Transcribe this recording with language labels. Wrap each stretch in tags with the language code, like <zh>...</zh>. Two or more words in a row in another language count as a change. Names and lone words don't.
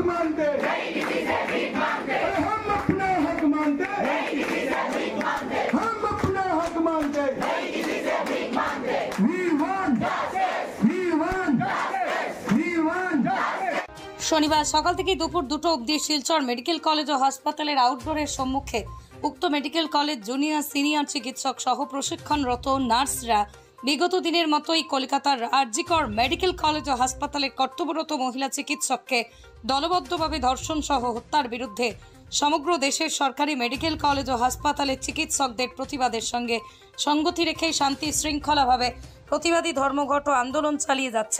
<hi>मानते, हम अपना हक मानते, हम अपना हक मानते।</hi> <en>We want, we want, we want।</en> <bn>শনিবার সকাল থেকে দুপুর 2টো অবধি শিলচর মেডিকেল কলেজ ও হাসপাতালের আউটডোরের সম্মুখে উক্ত মেডিকেল কলেজ জুনিয়র সিনিয়র চিকিৎসক সহ প্রশিক্ষণরত নার্সরা বিগত দিনের মতোই কলকাতার আরজিকর মেডিকেল কলেজ ও হাসপাতালের কর্তব্যরত মহিলা চিকিৎসককে দলবদ্ধভাবে ধর্ষণ সহ হত্যার বিরুদ্ধে সমগ্র দেশের সরকারি মেডিকেল কলেজ ও হাসপাতালের চিকিৎসকদের প্রতিবাদের সঙ্গে সংগতি রেখে শান্তি শৃঙ্খলাভাবে প্রতিবাদী ধর্মঘট ও আন্দোলন চালিয়ে যাচ্ছেন।</bn>